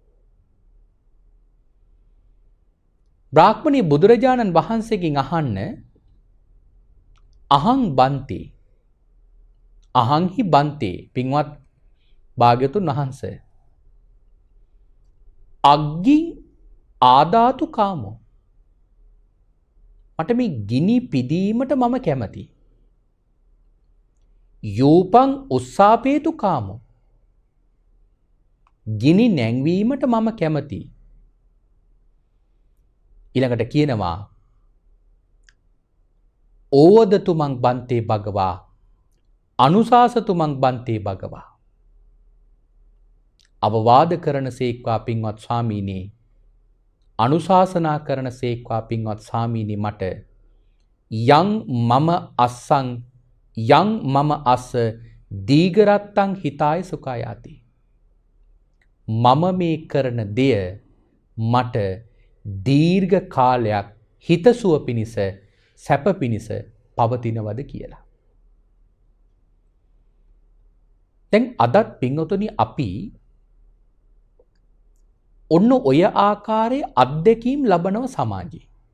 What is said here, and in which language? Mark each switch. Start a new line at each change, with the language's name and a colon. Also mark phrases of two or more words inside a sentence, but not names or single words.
Sinhala: බ්‍රාහ්මණී බුදුරජාණන් වහන්සේගෙන් අහන්න
Pali: අහං බන්ති අහංහි බන්තේ
Sinhala: පින්වත් භාග්‍යතුන් වහන්සේ
Pali: අග්ගින් ආදාතු කාමෝ
Sinhala: මට මේ ගිනි පිදීමට මම කැමතියි.
Pali: යූපං උස්සාපේතු කාමෝ
Sinhala: ගිනි නැංවීමට මම කැමතියි. ඊළඟට කියනවා
Pali: ඕවදතුමන් බන්තේ භගවා අනුශාසතුමන් බන්තේ භගවා
Sinhala: අවවාද කරන සේක්වා පින්වත් ස්වාමීනි අනුශාසනා කරන සේක්වා පින්වත් ස්වාමීනි මට
Pali: යං මම අස්සං යං මම අස්ස දීගරත්තං හිතාය සුඛායාති
Sinhala: මම මේ කරන දෙය මට දීර්ඝ කාලයක් හිතසුව පිණිස සැප පිණිස පවතිනවද කියලා. දැන් අදත් පින්වතුනි අපි ඔන්න ඔය ආකාරයේ අත්දැකීම් ලබනව සමාජයේ.